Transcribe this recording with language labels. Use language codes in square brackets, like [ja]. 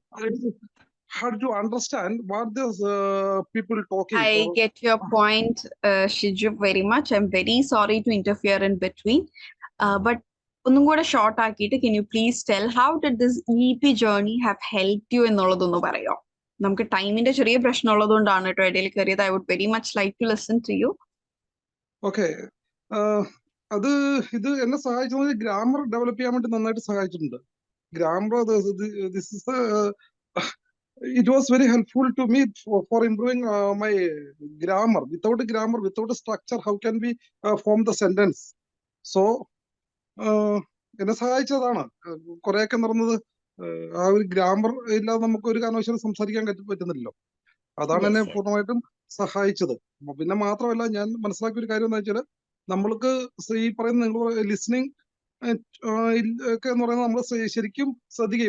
[en] I had to understand what those people talking. I get your point, Shiju, very much. I'm very sorry to interfere in between. But [ml] ഒന്നും കൂടെ short ആക്കിയിട്ട് [en] can you please tell how did this EP journey have helped you [ml] എന്നുള്ളതൊന്ന് പറയോ? നമുക്ക് ടൈമിന്റെ ചെറിയ പ്രശ്നം ഉള്ളതുകൊണ്ടാണ് കേട്ടോ ഇടയിൽ കയറിയത്. [en] I would very much like to listen to you. Okay. [ml] അത് ഇത് എന്നെ സഹായിച്ചത് ഗ്രാമർ ഡെവലപ്പ് ചെയ്യാൻ വേണ്ടി നന്നായിട്ട് സഹായിച്ചിട്ടുണ്ട്. [en] Grammar this is it was very helpful to me for improving my grammar. Without grammar, without structure, how can we form the sentence? [ml] So എന്നെ സഹായിച്ചതാണ് കുറെയൊക്കെ നടന്നത്. ആ ഒരു ഗ്രാമർ ഇല്ലാതെ നമുക്ക് ഒരു കാരണവശാലും സംസാരിക്കാൻ പറ്റുന്നില്ലല്ലോ. അതാണ് എന്നെ പൂർണ്ണമായിട്ടും സഹായിച്ചത്. പിന്നെ മാത്രമല്ല, ഞാൻ മനസ്സിലാക്കിയ ഒരു കാര്യം എന്താ വെച്ചാൽ, നമ്മൾക്ക് ഈ പറയുന്ന നിങ്ങൾ ലിസണിങ് ഒക്കെ എന്ന് പറയുന്നത് നമ്മൾ ശരിക്കും ശ്രദ്ധിക്കുക.